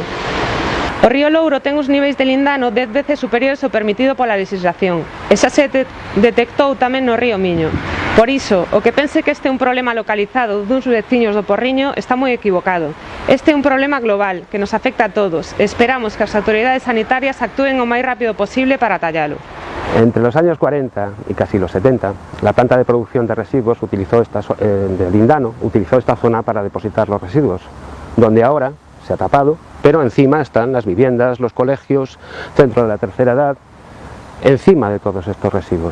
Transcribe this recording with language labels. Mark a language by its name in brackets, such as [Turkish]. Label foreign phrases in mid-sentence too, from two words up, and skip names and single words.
[Galician] O río Louro ten uns niveis de lindano 10 veces superiores ao permitido pola legislación e xa se detectou tamén no río Miño. Por iso, o que pense que este é un problema localizado duns veciños do Porriño está moi equivocado. Este é un problema global que nos afecta a todos e esperamos que as autoridades sanitarias actúen o máis rápido posible para tallalo. [Spanish] Entre los años 40 y casi los 70, la planta de producción de residuos de Lindano utilizó esta zona para depositar los residuos, donde ahora se ha tapado, pero encima están las viviendas, los colegios, centro de la tercera edad, encima de todos estos residuos.